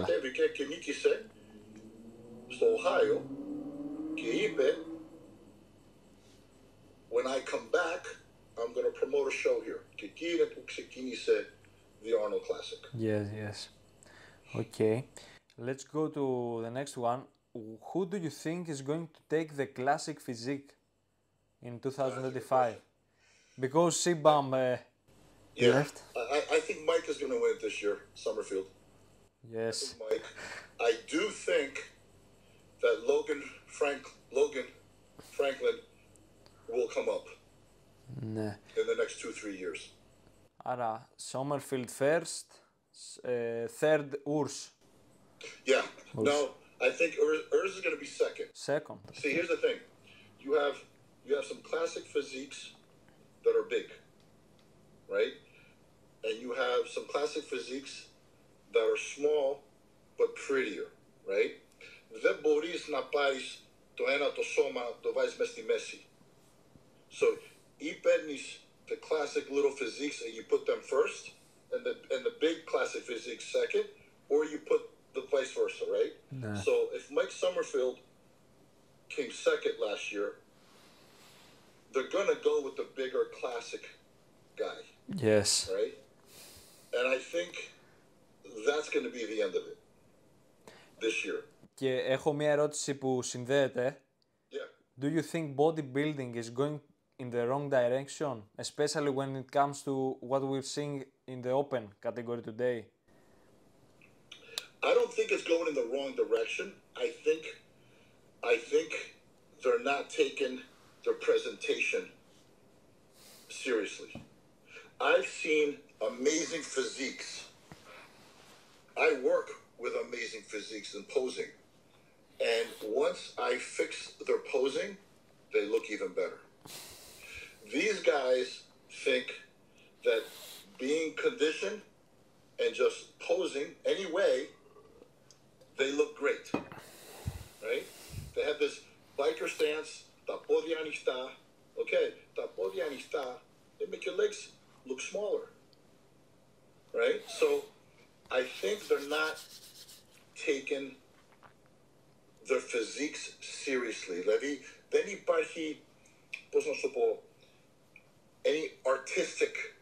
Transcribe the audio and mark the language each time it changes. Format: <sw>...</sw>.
<el>Κατέβηκε και νίκησε στο Οχάιο και είπε,</el> <en>when I come back, I'm going to promote a show here.</en> <el>Και εκεί είναι που ξεκίνησε the Arnold Classic.</el> <en>Yes. Okay. Let's go to the next one. Who do you think is going to take the Classic Physique in 2025? Because Sibam left. I think Mike is going to win it this year, Summerfield. Yes. Mike. I do think that Logan Franklin will come up.</en> <el>Ναι.</el> <en>In the next 2-3 years. Άρα, Summerfield first, third Urs. Yeah. No, I think Urs is going to be second. Second. See, here's the thing. You have some classic physiques that are big, right? And you have some classic physiques that are small but prettier, right?</en> <el>Δεν μπορείς να πάρεις το ένα το σώμα, το βάζεις μες στη μέση.</el> <en>So,</en> <el>ή παίρνεις</el> <en>the classic little physiques and you put them first, and the big classic physiques second, or you put the vice versa, right? Nah. So if Mike Summerfield came second last year, they're gonna go with the bigger classic guy. Yes. Right? And I think that's gonna be the end of it this year.</en> <el>Και έχω μια ερώτηση που συνδέεται.</el> <en>Yeah. Do you think bodybuilding is going in the wrong direction, especially when it comes to what we're seeing in the open category today? I don't think it's going in the wrong direction. I think they're not taking their presentation seriously. I've seen amazing physiques. I work with amazing physiques in posing. And once I fix their posing, they look even better. These guys think that being conditioned and just posing anyway, they look great, right? They have this biker stance,</en> <el>τα πόδια ανοιχτά.</el> <en>Okay,</en> <el>τα πόδια ανοιχτά,</el> <en>they make your legs look smaller, right? So I think they're not taking their physiques seriously.</en> <el>Δηλαδή, δεν υπάρχει, πώς να σου πω,</el> <en>any artistic</en>